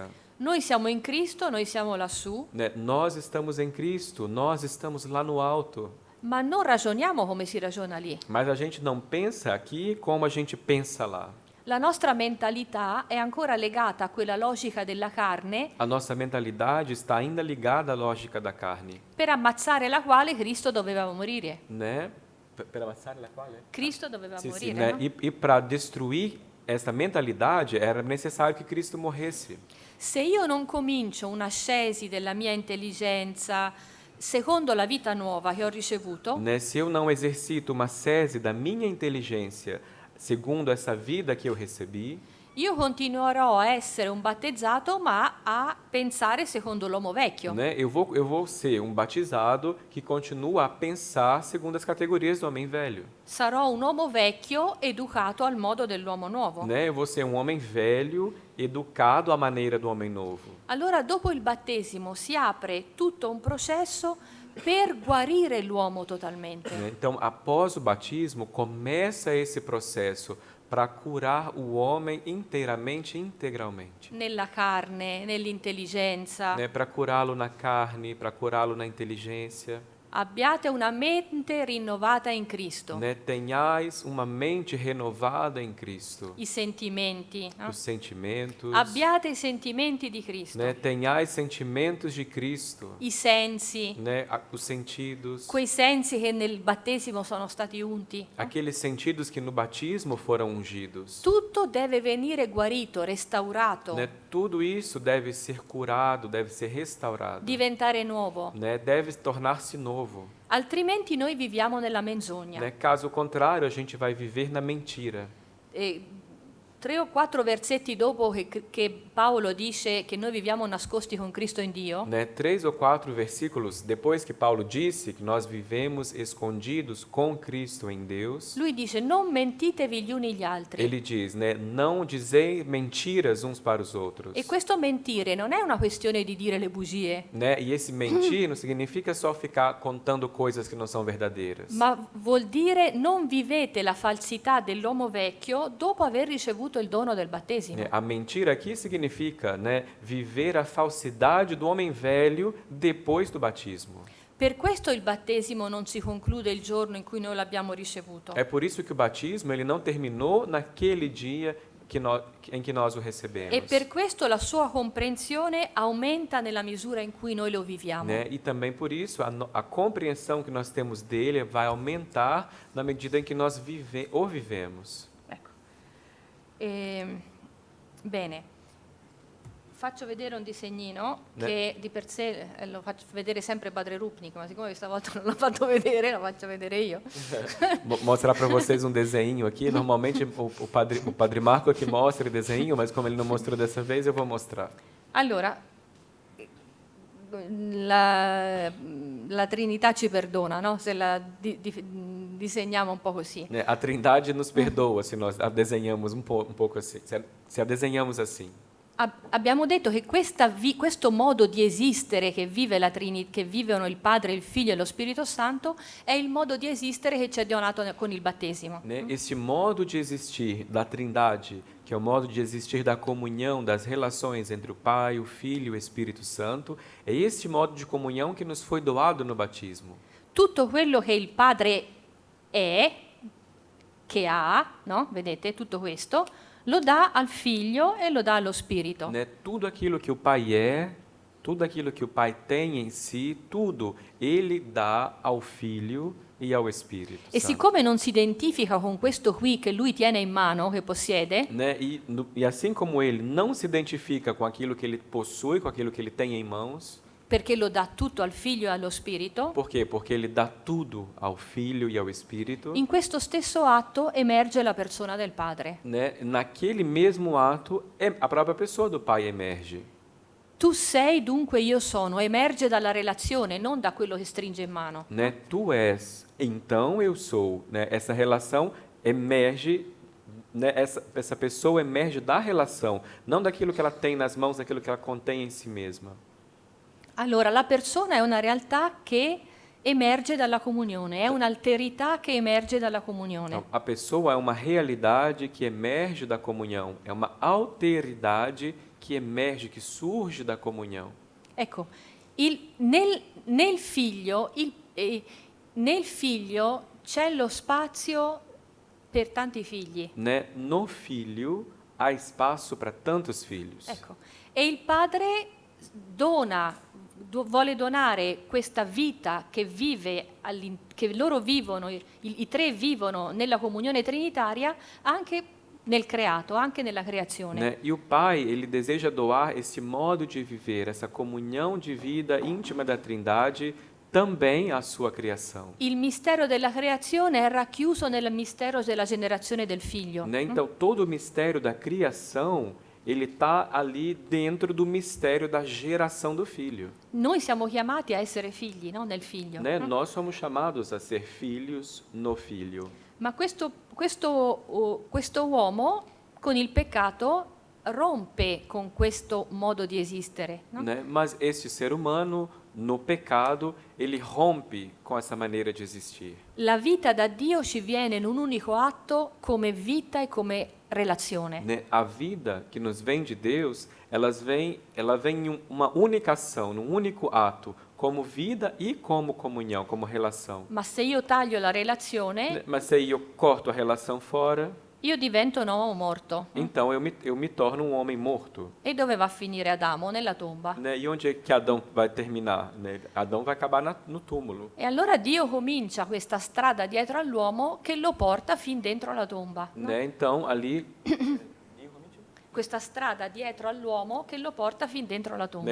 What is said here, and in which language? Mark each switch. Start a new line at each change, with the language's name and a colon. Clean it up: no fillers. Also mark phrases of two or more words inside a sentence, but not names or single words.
Italian: Noi siamo in Cristo, noi siamo lassù,
Portuguese: Né? Nós estamos em Cristo, nós estamos lá no alto,
Italian: ma non ragioniamo come si ragiona lì.
Portuguese: mas a gente não pensa aqui como a gente pensa lá.
Italian: La nostra mentalità è ancora legata a quella logica della carne
Portuguese: A nossa mentalidade está ainda ligada à lógica da carne,
Italian: per ammazzare la quale Cristo doveva morire. né? Per ammazzare la quale? Cristo doveva
Portuguese: Sim,
Italian: morire,
Portuguese: né?
Italian: no?
Portuguese: E para destruir essa mentalidade era necessário que Cristo morresse.
Italian: Se io non comincio un'ascesi della mia intelligenza secondo la vita nuova che ho ricevuto,
Portuguese: Né? Se eu não exercito uma sese da minha inteligência segundo essa vida que eu recebi,
Italian: io continuerò a essere un battezzato ma a pensare secondo l'uomo vecchio.
Portuguese: né? Eu vou ser um batizado que continua a pensar segundo as categorias do homem velho.
Italian: Sarò un uomo vecchio educato al modo dell'uomo nuovo.
Portuguese: Né? Eu vou ser um homem velho educado à maneira do homem novo.
Italian: Allora dopo il battesimo si apre tutto un processo per guarire l'uomo totalmente.
Portuguese: Né? Então, após o batismo, começa esse processo para curar o homem inteiramente, integralmente.
Italian: Nella carne, nell'intelligenza.
Portuguese: Né? Para curá-lo na carne, para curá-lo na inteligência.
Italian: Abbiate una mente rinnovata in Cristo.
Portuguese: Né? Tenhais uma mente renovada em Cristo.
Italian: I sentimenti. No?
Portuguese: Os sentimentos.
Italian: Abbiate i sentimenti di Cristo.
Portuguese: Né? Tenhais sentimentos de Cristo.
Italian: I sensi.
Portuguese: Né? Os sentidos.
Italian: Quei sensi che nel battesimo sono stati unti.
Portuguese: Aqueles sentidos que no batismo foram ungidos.
Italian: Tutto deve venire guarito, restaurato,
Portuguese: Né? Tudo isso deve ser curado, deve ser restaurado.
Italian: diventare nuovo.
Portuguese: Né? Deve tornar-se novo.
Italian: Altrimenti noi viviamo nella menzogna.
Portuguese: Né? Caso contrário, a gente vai viver na mentira.
Italian: E 3 o 4 versetti dopo che Paolo dice che noi viviamo nascosti con Cristo in Dio,
Portuguese: Né? 3 ou 4 versículos depois que Paulo disse que nós vivemos escondidos com Cristo em Deus,
Italian: lui dice non mentitevi gli uni gli altri.
Portuguese: ele diz, né? Não dizei mentiras uns para os outros.
Italian: E questo mentire non è una questione di dire le bugie,
Portuguese: Né? E esse mentir não significa só ficar contando coisas que não são verdadeiras.
Italian: ma vuol dire non vivete la falsità dell'uomo vecchio dopo aver ricevuto il dono del battesimo.
Portuguese: A mentira aqui significa, né, viver a falsidade do homem velho depois do batismo.
Italian: Per questo il battesimo non si conclude il giorno in cui noi l'abbiamo ricevuto.
Portuguese: É por isso que o batismo ele não terminou naquele dia em que nós o recebemos.
Italian: E per questo la sua comprensione aumenta nella misura in cui noi lo viviamo.
Portuguese: Né? E também por isso a compreensão que nós temos dele vai aumentar na medida em que nós o vivemos.
Italian: Ecco. Bene, faccio vedere un disegnino che di per sé lo faccio vedere sempre Padre Rupnik, ma siccome questa volta non l'ho fatto vedere, lo faccio vedere io.
Portuguese: Mostrar para vocês um desenho aqui. Normalmente o padre Marco que mostra o desenho, mas como ele não mostrou dessa vez, eu vou mostrar.
Italian: Allora, la Trinità ci perdona, no? Se la disegniamo un po' così.
Portuguese: A Trindade nos perdoa se nós a desenhamos um pouco assim, se a desenhamos assim.
Italian: abbiamo detto che questo modo di esistere che vivono il Padre, il Figlio e lo Spirito Santo è il modo di esistere che ci è donato con il battesimo.
Portuguese: Né? Esse modo de existir da Trindade, que é o modo de existir da comunhão, das relações entre o Pai, o Filho e o Espírito Santo, é este modo de comunhão que nos foi doado no batismo.
Italian: Tutto quello che il Padre è, che ha, no? Vedete, tutto questo, lo dà al Figlio e lo dà allo Spirito.
Portuguese: Né? Tudo aquilo que o Pai é, tudo aquilo que o Pai tem em si, tudo ele dá ao Filho e ao Espírito E Santo.
Italian: siccome non si identifica con questo qui che lui tiene in mano, che possiede,
Portuguese: Né? E assim como ele não se identifica com aquilo que ele possui, com aquilo que ele tem em mãos,
Italian: perché lo dà tutto al Figlio e allo Spirito,
Portuguese: por quê? Porque ele dá tudo ao Filho e ao Espírito.
Italian: in questo stesso atto emerge la persona del Padre.
Portuguese: Né? Naquele mesmo ato, a própria pessoa do Pai emerge.
Italian: Tu sei, dunque io sono, emerge dalla relazione, non da quello che stringe in mano.
Portuguese: Né? Tu és, então eu sou. Né? Essa relação emerge, né? Essa pessoa emerge da relação, não daquilo que ela tem nas mãos, daquilo que ela contém em si mesma.
Italian: Allora, la persona è una realtà che emerge dalla comunione, è un'alterità che emerge dalla comunione.
Portuguese: Então, a pessoa é uma realidade que emerge da comunhão, é uma alteridade que emerge, que surge da comunhão.
Italian: Ecco, nel figlio c'è lo spazio per tanti figli.
Portuguese: Né? No filho há espaço para tantos filhos.
Italian: Ecco, e il padre vuole donare questa vita che che loro vivono, i tre vivono nella comunione trinitaria anche nel creato, anche nella creazione.
Portuguese: Né? E o Pai, ele deseja doar esse modo de viver, essa comunhão de vida íntima da Trindade, também à sua criação.
Italian: Il mistero della creazione è racchiuso nel mistero della generazione del figlio.
Portuguese: Né? Então, todo o mistério da criação, ele está ali dentro do mistério da geração do Filho.
Italian: Noi siamo chiamati a essere figli, no? Nel figlio.
Portuguese: Né? Nós somos chamados a ser filhos no Filho.
Italian: Ma questo uomo con il peccato rompe con questo modo di esistere. No?
Portuguese: Né? Mas este ser humano, no pecado, ele rompe com essa maneira de existir.
Italian: La vita da Dio ci viene in un unico atto come vita e come relazione.
Portuguese: Né? A vida que nos vem de Deus, ela vem em uma única ação, num único ato, como vida e como comunhão, como relação.
Italian: Ma se io taglio la relazione,
Portuguese: Né? Mas se aí eu corto a relação fora,
Italian: io divento un uomo morto.
Portuguese: então eu me torno um homem morto.
Italian: E dove va a finire Adamo? Nella tomba.
Portuguese: Né? E onde é que Adão vai terminar? Né? Adão vai acabar no túmulo.
Italian: E allora Dio comincia questa strada dietro all'uomo che lo porta fin dentro la tomba. No?
Portuguese: Né? Então, ali...
Italian: Questa strada dietro all'uomo che lo porta fin dentro la tomba.